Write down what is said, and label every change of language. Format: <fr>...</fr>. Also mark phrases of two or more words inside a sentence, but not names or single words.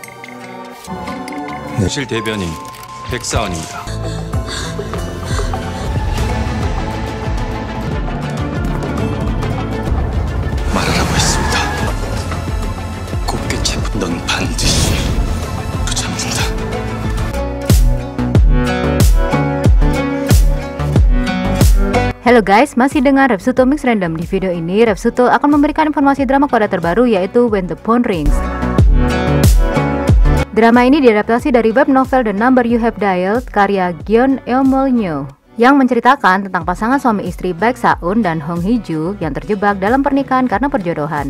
<ko>실 대변인 백사원입니다. 말하라고 했습니다. 곱게 채పు. 넌 반드시 붙잡는다.</ko> <id>Halo guys, masih dengan Repsuto Mix Random. Di video ini Repsuto akan memberikan informasi drama Korea terbaru, yaitu When the Phone Rings. Drama ini diadaptasi dari web novel The Number You Have Dialed karya Gyeon Eomolnyo, yang menceritakan tentang pasangan suami istri Baek Saun dan Hong Hee-ju yang terjebak dalam pernikahan karena perjodohan.</id>